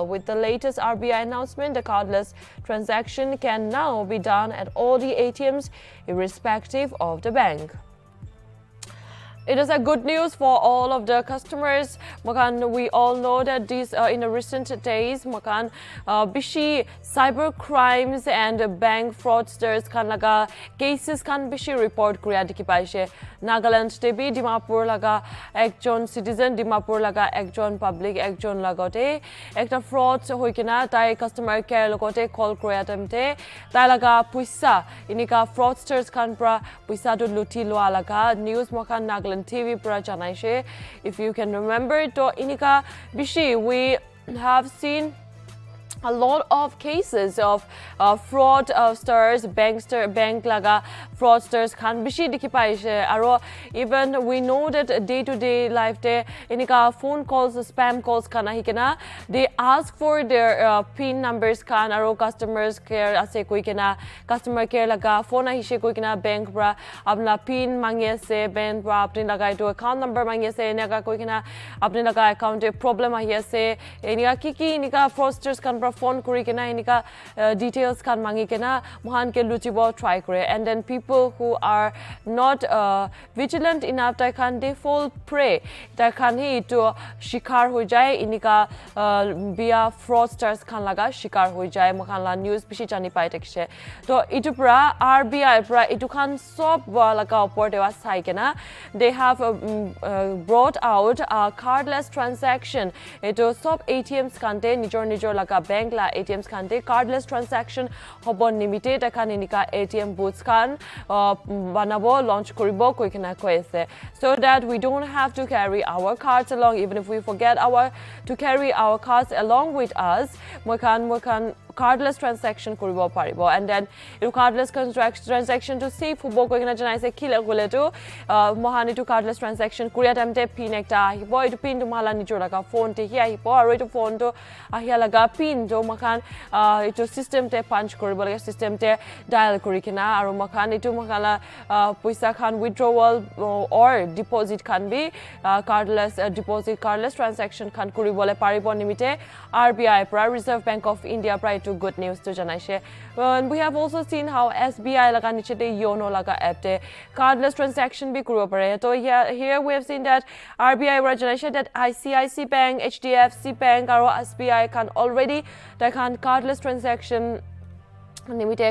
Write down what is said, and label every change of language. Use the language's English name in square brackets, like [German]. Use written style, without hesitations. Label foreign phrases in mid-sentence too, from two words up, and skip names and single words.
[English] With the latest RBI announcement, the cardless transaction can now be done at all the ATMs irrespective of the bank. It is a good news for all of the customers. [Naga Pidgin] Makan, [English] we all know that these in the recent days, [Naga Pidgin] makan bishi [English] cyber crimes and bank fraudsters [Naga Pidgin] kan laga cases kan bishi report kuriya dikhi paise. Nagaland tebi Dimapur laga ekjon citizen, Dimapur laga ekjon public ekjon lagote ekta fraud hoikina tai [English] customer care [Naga Pidgin] logote call kuriya temte tai laga puisa inika fraudsters kan pra puisa do luti loa laga news makan Nagaland NLTV pra janaise. [English] If you can remember, [Naga Pidgin] to inika bishi [English] we have seen a lot of cases of fraudsters, [Naga Pidgin] bank laga fraudsters can bishi dikhi paise aro [English] even we know that day to day life [Naga Pidgin] te inika [English] phone calls spam calls [Naga Pidgin] kana hikena [English] they ask for their pin numbers [Naga Pidgin] kan aro [English] customers care [Naga Pidgin] ase koi kena [English] customer care [Naga Pidgin] laga phone ahishe koi kena bank pra apna pin mangye se bank pra apni laga to [English] account number [Naga Pidgin] mangye se naga koi kena apni laga account e problem ahi ase inika kiki inika fraudsters kan phone kuri kena inika details kan mangi kena mohan ke luchibo try [English] kore and then people who are not vigilant enough [Naga Pidgin] tai kan [English] they fall prey [Naga Pidgin] tai kan hi to shikar ho jai inika via fraudsters kan laga shikar ho jai mohan la news bishi jani pai tekse to itu pra RBI pra itu kan sob laga opor dewa sai kena [English] they have brought out a cardless transaction [Naga Pidgin] itu sob ATMs kan te nijor laga bank la ATMs kan te [English] cardless transaction [Naga Pidgin] hobo limited kan inika [English] ATM booths [Naga Pidgin] kan banabo launch koribo koi kena koise [English] so that we don't have to carry our cards along even if we forget to carry our cards along with us [Naga Pidgin] mokan [English] cardless transaction [Naga Pidgin] koribo paribo and then you [English] cardless transaction [Naga Pidgin] to save hobo koi kena janai se kila gole to mohani to [English] cardless transaction [Naga Pidgin] kuria time te pin ekta hibo itu pin to mala nijor laga phone te hi hibo aro itu phone to ahia laga pin to makan itu system te punch koribo laga system te dial kori kena aro makan itu makala paisa khan [English] withdrawal or deposit can be cardless deposit cardless transaction [Naga Pidgin] khan koribo le paribo nimite RBI pra Reserve Bank of India pra itu [English] good news [Naga Pidgin] to janaise [English] and we have also seen how [Naga Pidgin] SBI laga niche te yono laga app te [English] cardless transaction [Naga Pidgin] bi [English] koribo pare to here we have seen that RBI [Naga Pidgin] pra janaise [English] that ICIC Bank HDFC Bank aro SBI can already they can cardless transaction limited